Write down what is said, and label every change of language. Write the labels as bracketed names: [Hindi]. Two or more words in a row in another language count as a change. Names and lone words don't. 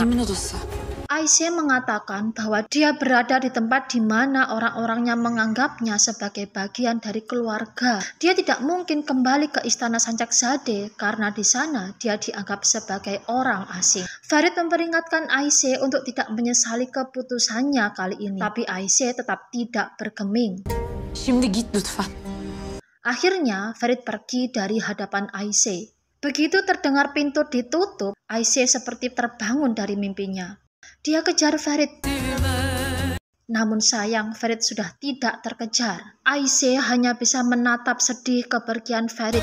[Indonesian] Aisyah mengatakan bahwa dia berada di tempat di mana orang-orangnya menganggapnya sebagai bagian dari keluarga. Dia tidak mungkin kembali ke istana Sancakzadeh karena di sana dia dianggap sebagai orang asing. Farid memperingatkan Aisyah untuk tidak menyesali keputusannya kali ini, tapi Aisyah tetap tidak bergeming. [Turkish] Şimdi git lütfen. [Indonesian] Akhirnya Farid pergi dari hadapan Aisyah. Begitu terdengar pintu ditutup, Aisyah seperti terbangun dari mimpinya. Dia kejar Farid. Namun sayang, Farid sudah tidak terkejar. Aisyah hanya bisa menatap sedih kepergian Farid.